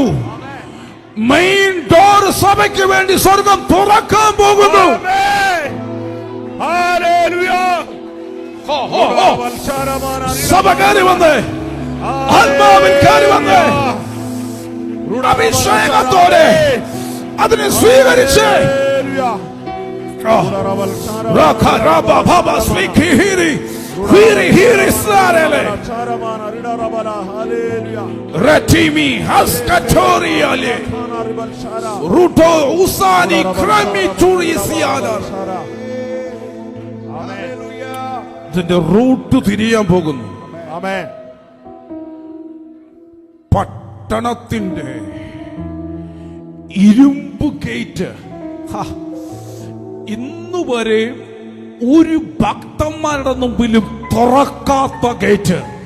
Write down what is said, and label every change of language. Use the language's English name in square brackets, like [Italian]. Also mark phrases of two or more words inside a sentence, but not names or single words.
[English] main door [Malayalam] സഭയ്ക്ക് വേണ്ടി സ്വർഗം തുറക്കാൻ പോകുന്നു. സഭ കയറി വന്ന്, ആത്മാവിൽ കയറി വന്ന്, അഭിഷേകത്തോടെ അതിനെ സ്വീകരിച്ച് Retimi haskatoriale ruto usani krami turisiala. ഇതിന്റെ റൂട്ട് തിരിയാൻ പോകുന്നു. ആമേൻ. പട്ടണത്തിന്റെ ഇരുമ്പ് ഗേറ്റ് ഇന്നുവരെ ഒരു ഭക്തന്മാരുടെ മുമ്പിലും തുറക്കാത്ത ഗേറ്റ്.